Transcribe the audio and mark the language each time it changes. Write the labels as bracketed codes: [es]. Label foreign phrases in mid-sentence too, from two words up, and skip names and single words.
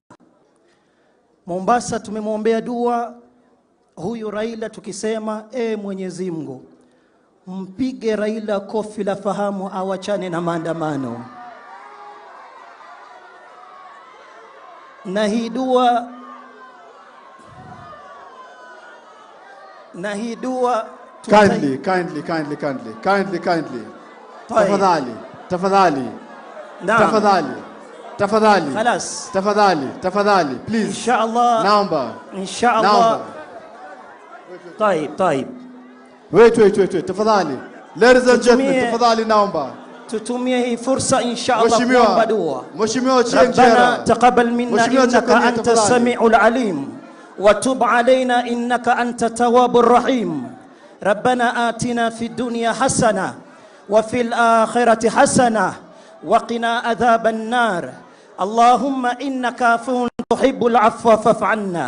[sw] Mombasa tumemwombea dua huyu Raila tukisema, Mwenyezi Mungu mpige Raila kofi la fahamu awachane na maandamano. na hii dua [en] Kindly. [ar] طيب. [sw] Tafadhali. [ar] خلاص [sw] Tafadhali. [ar] إن [en] Please. [ar] شاء الله [sw] Naomba. [ar] إن شاء الله. طيب [en] Wait. Tafadhali. Ladies and gentlemen, [sw] Tutumie- tafadhali naomba. tutumie hii fursa [ar] إن شاء الله [sw] Mheshimiwa. kuomba dua. Mheshimiwa [ar] ربنا [sw] Chiengera. [ar] تقبل منا [sw] Mheshimiwa [ar] إنك [sw] Chiengera, [ar] أنت [sw] tafadhali. [ar] السميع العليم وتب علينا إنك أنت التواب الرحيم. ربنا آتنا في الدنيا حسنة وفي الآخرة حسنة وقنا عذاب النار. اللهم إنك عفو تحب العفو فاعف عنا.